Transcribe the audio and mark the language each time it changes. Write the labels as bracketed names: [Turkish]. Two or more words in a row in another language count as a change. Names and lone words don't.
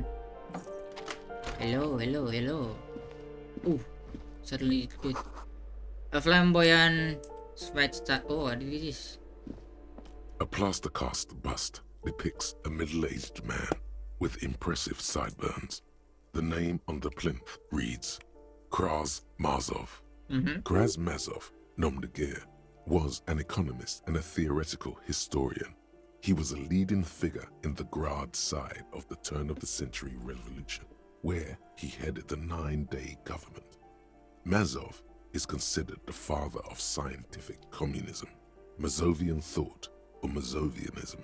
[English] Hello. Ooh, suddenly it did. A flamboyant sweat star. Oh, what is this? A plaster cast bust depicts a middle-aged man with impressive sideburns. The name on the plinth reads Kraz Mazov. Kraz Mazov, nom de guerre, was an economist and a theoretical historian. He was a leading figure in the Grad side of the turn-of-the-century revolution, where he headed the 9-day government. Mazov is considered the father of scientific communism, Mazovian thought, or Mazovianism.